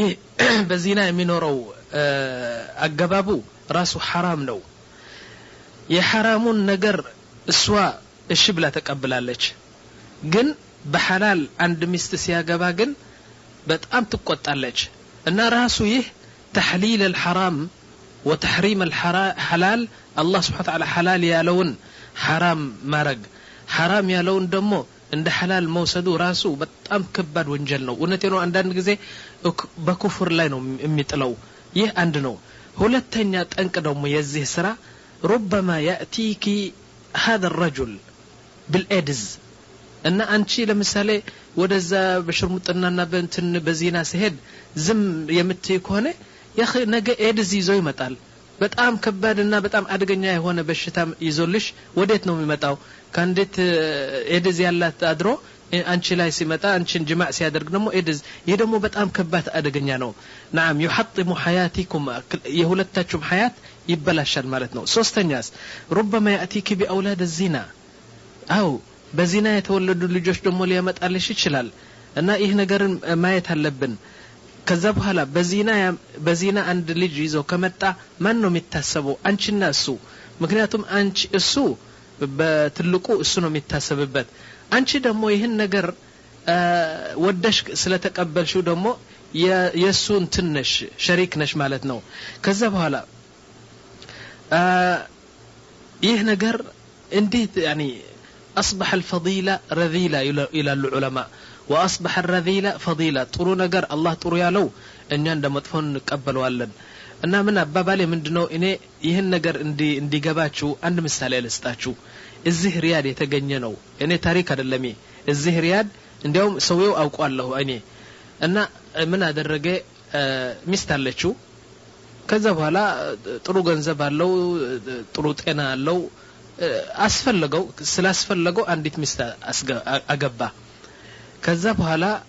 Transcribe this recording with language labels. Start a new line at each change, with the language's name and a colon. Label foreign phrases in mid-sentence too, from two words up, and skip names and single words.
Amharic: በዚና የሚኖረው አገባቡ ራሱ حرام ነው የሐራሙን ነገር እሷ እሺ ብላ ተቀብላለች ግን በሐላል አንድ ሚስት ሲያገባ ግን በጣም ትቆጣለች እና ራሱ ይህ
Arabic: تحليل الحرام وتحريم الحلال الله سبحانه وتعالى
Amharic: حلال ያለውን حرام ማረግ حرام ያለውን ደግሞ እንደ حلال መውሰዱ ራሱ በጣም ከባድ ወንጀል ነው እውነቴ ነው አንዳንድ ጊዜ በኩፍር ላይ ነው የሚጥለው ይህ አንድ ነው ሁለተኛ ጠንቅ ደግሞ የዚህ ስራ
Arabic: ربما ياتيك هذا الرجل بالإيدز
Amharic: እና አንቺ ለምሳሌ ወደዛ በሽርሙጥናና በእንትን በዚና ሲሄድ ዝም የምትይ ከሆነ ያኺ ነገ ኤድዝ ይዞ ይመጣል በጣም ከባድና በጣም አደገኛ የሆነ በሽታ ይዞልሽ ወዴት ነው የሚመጣው ካንዴት ኤድዝ ያላት አድሮ አንቺ ላይ ሲመጣ አንቺን ጅማዕ ሲያደርግ ደግሞ ኤድዝ ይሄ ደግሞ በጣም ከባድ አደገኛ ነው نعم
Arabic: يحطم حياتكم
Amharic: የሁለታችሁም ሐያት ይበላሻል ማለት ነው ሶስተኛስ
Arabic: ربما ياتيك باولاد الزنا
Amharic: አው በዚና የተወለዱ ልጆች ደግሞ ሊያመጣልሽ ይችላል እና ይሄ ነገርን ማየት አለብን ከዛ በኋላ በዚና አንድ ልጅ ይዞ ከመጣ ማን ነው የሚታሰበው አንቺና እሱ ምክንያቱም አንቺ እሱ በትልቁ እሱ ነው የሚታሰብበት አንቺ ደግሞ ይሄን ነገር ወደሽ ስለተቀበልሽው ደግሞ የሱ እንትነሽ ሸሪክ ነሽ ማለት ነው ከዛ በኋላ ይሄ ነገር እንዴት
Arabic: يعني اصبح الفضيله رذيله الى العلماء واصبح الرذيله فضيله
Amharic: ጥሩ ነገር አላህ ጥሩ ያለው እኛ እንደመጥፎን እንቀበለዋለን እና ምን አባባሌ ምንድነው እኔ ይሄን ነገር እንዲገባችሁ አንድ ምሳሌ ልስጣችሁ እዚህ ሪያድ የተገኘ ነው እኔ ታሪክ አይደለም እዚህ ሪያድ እንዲያውም ሰውየው አውቋለሁ እኔ እና ምን አደረገ ሚስት አለችው ከዛ በኋላ ጥሩ ገንዘብ አለው ጥሩ ጤና አለው አስፈልገው ስላስፈልገው አንዲት ሚስት አገባ ከዛ በኋላ